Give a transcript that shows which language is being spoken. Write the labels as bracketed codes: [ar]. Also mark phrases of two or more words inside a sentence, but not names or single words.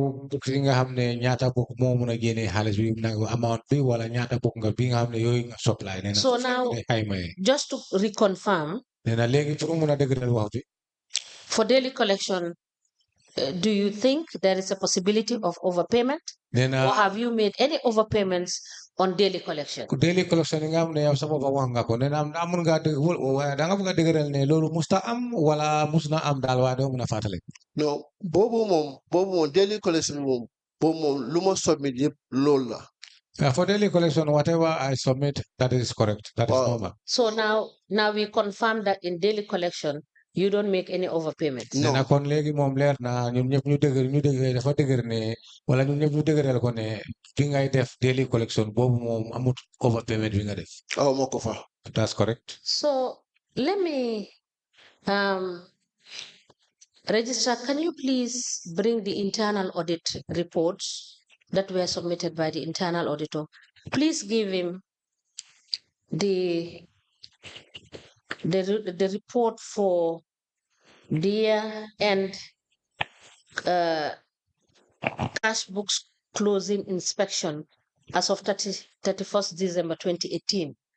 [en] So now, just to reconfirm, for daily collection, do you think there is a possibility of overpayment? Or have you made any overpayments on daily collection. Daily collection [wo] nga am ne yow sa bopp wax nga ko ne amun nga da nga bëgg a dëgëral ne loolu musta am wala musna am daal waa doo mën a fàttali. non boobu moom [en] daily collection [wo] moom boobu moom lu ma submit yëpp loolu la. [en] For daily collection, whatever I submit, that is correct. That is normal. So now we confirm that in daily collection, you don't make any overpayments. No. [wo] Na kon léegi moom leer na ñun ñëpp ñu dëgër dafa dëgër ne wala ñun ñëpp ñu dëgëral ko ne fi ngay def [en] daily collection [wo] boobu moom amut overpayment bi nga def. Oh, moo ko fa. [en] That's correct. So let me Registrar, can you please bring the internal audit reports that were submitted by the internal auditor? Please give him the report for the year-end cash books closing inspection as of 31st December 2018.